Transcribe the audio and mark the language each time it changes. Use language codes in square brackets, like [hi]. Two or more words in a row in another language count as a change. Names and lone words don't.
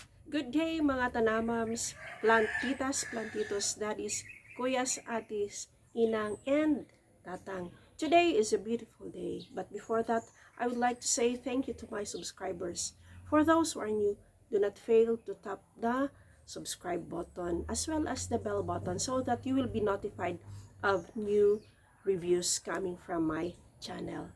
[en] Good day [tl] mga tanamams, [en] plantitas, plantitos, daddies, [tl] kuyas, atis, inang, [en] and tatang. Today is a beautiful day, but before that, I would like to say thank you to my subscribers. For those who are new, do not fail to tap the subscribe button as well as the bell button so that you will be notified of new reviews coming from my channel.